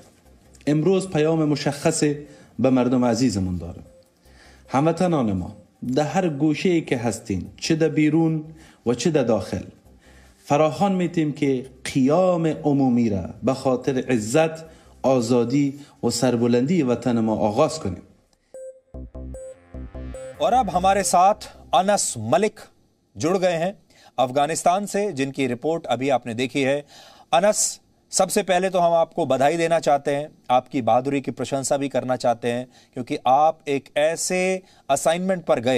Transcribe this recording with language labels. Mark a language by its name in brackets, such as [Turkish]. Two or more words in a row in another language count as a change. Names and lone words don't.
[Persian] امروز پیام مشخصی به مردم عزیزمون داره. هموطنان ما در هر گوشه‌ای که هستین، چه در بیرون و چه در داخل، فراخوان میتیم که قیام عمومی را به خاطر عزت، آزادی و سربلندی وطن ما آغاز کنیم. [Hindi] और अब हमारे साथ अनस मलिक जुड़ गए हैं अफगानिस्तान से, जिनकी रिपोर्ट अभी आपने देखी है। अनस, सबसे पहले तो हम आपको बधाई देना चाहते हैं, आपकी बहादुरी की प्रशंसा भी करना चाहते हैं, क्योंकि आप एक ऐसे असाइनमेंट पर गए।